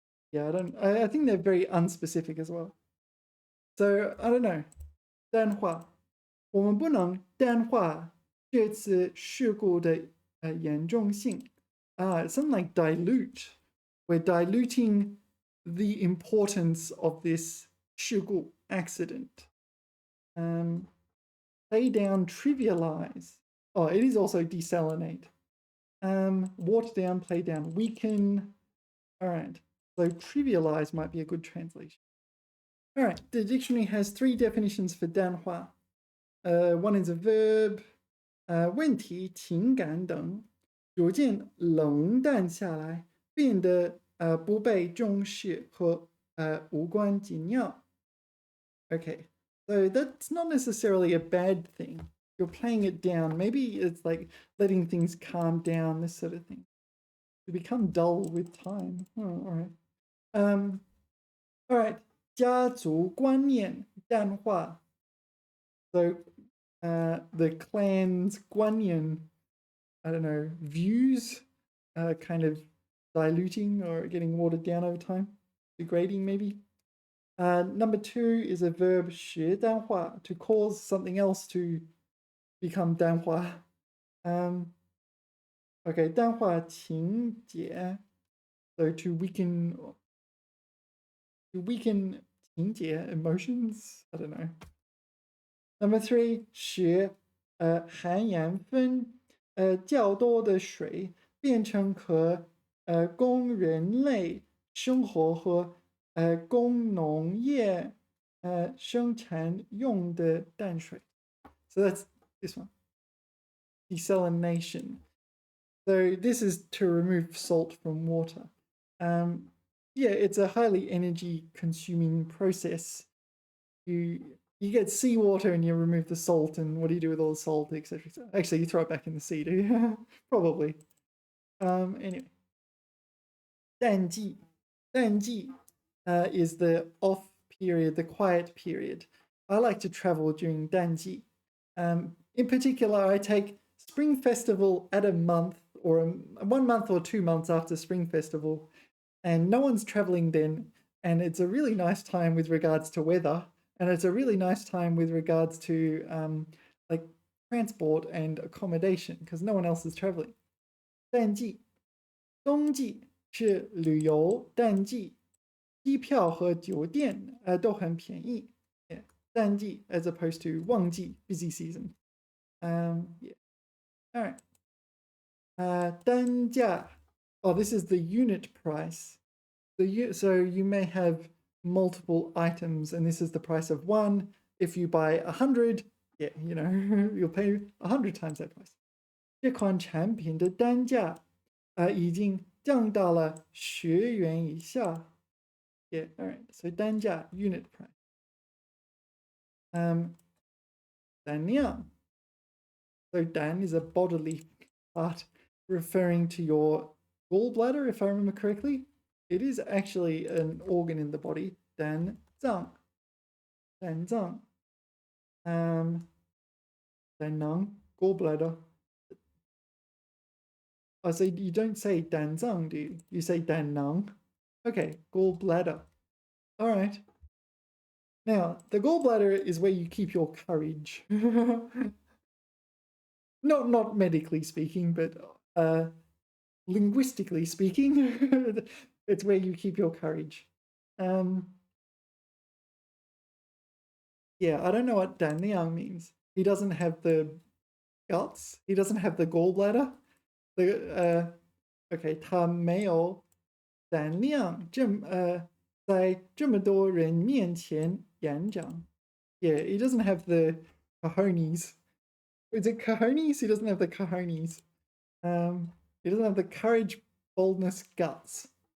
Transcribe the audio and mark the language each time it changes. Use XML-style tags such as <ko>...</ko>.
<en>Yeah, I think they're very unspecific as well. So I don't know.</en> <zh>淡化我们不能淡化这次事故的严重性</zh> <en>something like dilute. We're diluting the importance of this 事故 accident. Play down, trivialize. Oh, it is also desalinate. Water down, play down, weaken. All right. So trivialize might be a good translation. All right. The dictionary has 3 definitions for 淡化.One is a verb.</en> <zh>问题、情感等逐渐冷淡下来，变得不被重视和无关紧要.</zh> <en>Okay, so that's not necessarily a bad thing. You're playing it down. Maybe it's like letting things calm down, this sort of thing. You become dull with time. Oh, all right. All right.</en> <zh>家族观念淡化.</zh> <en>So the clan's 观念, I don't know, views kind of diluting or getting watered down over time, degrading maybe. Number 2 is a verb 学淡化, to cause something else to become 淡化. Okay,</en> <zh>淡化情节,</zh> <en>so to weaken 情节 emotions. I don't know. Number 3,</en> <zh>学含盐分较多的水变成可供人类生活和供农业生产用的淡水.</zh> <en>So that's this one. Desalination. So this is to remove salt from water. Yeah, it's a highly energy consuming process. You get seawater and you remove the salt, and what do you do with all the salt, etc. Actually, you throw it back in the sea, do you? Probably. Anyway, 淡季. 淡季 is the off period, the quiet period. I like to travel during 淡季. In particular, I take Spring Festival at a month or 1 month or 2 months after Spring Festival, and no one's traveling then, and it's a really nice time with regards to weather, and it's a really nice time with regards to like transport and accommodation because no one else is traveling.</en> <zh>淡季，冬季是旅游淡季，机票和酒店都很便宜。</zh> <en>Yeah, 淡季 as opposed to 旺季 busy season. Yeah. All right. 单价. Oh, this is the unit price. So you may have multiple items, and this is the price of one. If you buy 100, yeah, you know, you'll pay 100 times that price.</en> <zh>这款产品的单价已经降到了10元以下.</zh> <en>Yeah, all right. So 单价 unit price.</en> <zh>胆量.</zh> <en>So 胆 is a bodily part referring to your gallbladder, if I remember correctly. It is actually an organ in the body.</en> <zh>胆脏.胆脏. 胆囊, gallbladder.</zh> <en>Oh, so you don't say 胆脏, do you? You say 胆囊. Okay, gallbladder. All right. Now, the gallbladder is where you keep your courage. Not medically speaking, but linguistically speaking, it's where you keep your courage. Yeah, I don't know what Dan Liang means. He doesn't have the guts. He doesn't have the gallbladder.</en> <zh>Okay, 他没有胆量在这么多人面前演讲.</zh> <en>Yeah, he doesn't have the cojones. Is it cojones? He doesn't have the cojones. He doesn't have the courage, boldness, guts.</en>